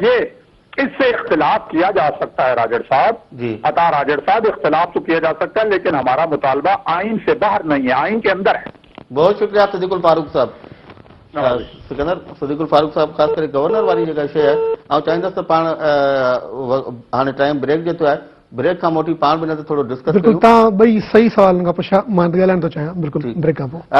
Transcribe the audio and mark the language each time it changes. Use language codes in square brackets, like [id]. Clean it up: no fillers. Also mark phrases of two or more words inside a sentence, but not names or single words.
[ur] یہ اس سے اختلاف کیا جا سکتا ہے راجڑ صاحب، عطا راجڑ صاحب، اختلاف تو کیا جا سکتا ہے، لیکن ہمارا مطالبہ آئین سے باہر نہیں ہے، آئین کے اندر ہے۔ بہت شکریہ صدیق الفاروق صاحب۔ [sd] سکندر صدیق الفاروق صاحب خاص کر گورنر والی جگہ سے ہے، چاہیے تو پان ہاں [en] time break [sd] جو ہے ब्रेक खां मोटी पाण बि न थोरो डिस्कस बिल्कुलु कयूं। तव्हां ॿई सही सवाल खां पुछा मां ॻाल्हाइण थो चाहियां बिल्कुलु ब्रेक खां पोइ।